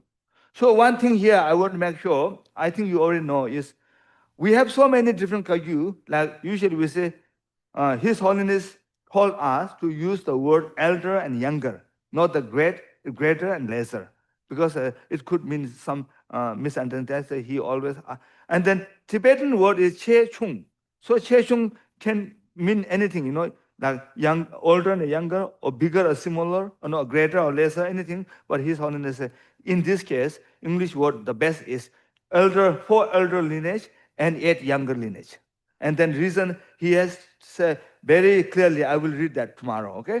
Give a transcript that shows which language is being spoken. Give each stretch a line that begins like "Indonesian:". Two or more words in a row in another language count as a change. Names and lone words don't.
English: So one thing here I want to make sure, I think you already know, is we have so many different Kagyu, like usually we say, His Holiness called us to use the word elder and younger, not the greater and lesser, because it could mean some misunderstanding. He always, and then Tibetan word is
Tibetan: che chung.
English: So
Tibetan: che chung
English: can mean anything, like young, older and younger, or bigger or similar, or no, greater or lesser, anything. But His Holiness, in this case, English word the best is elder, 4 elder lineage and 8 younger lineage. And then reason he has said very clearly, I will read that tomorrow, okay?